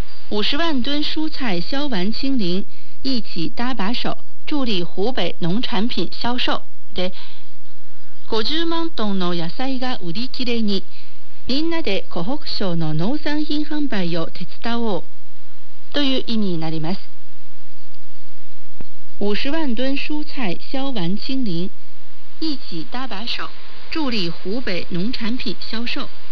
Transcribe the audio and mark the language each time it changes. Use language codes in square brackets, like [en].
[zh] 50万吨蔬菜消完清零、一起搭把手、助力湖北農产品销售。 [ja] で、50万トンの野菜が売り切れに、みんなで湖北省の農産品販売を手伝おうという意味になります。 [zh] 50万吨蔬菜消完清零、一起搭把手、助力湖北農产品销售。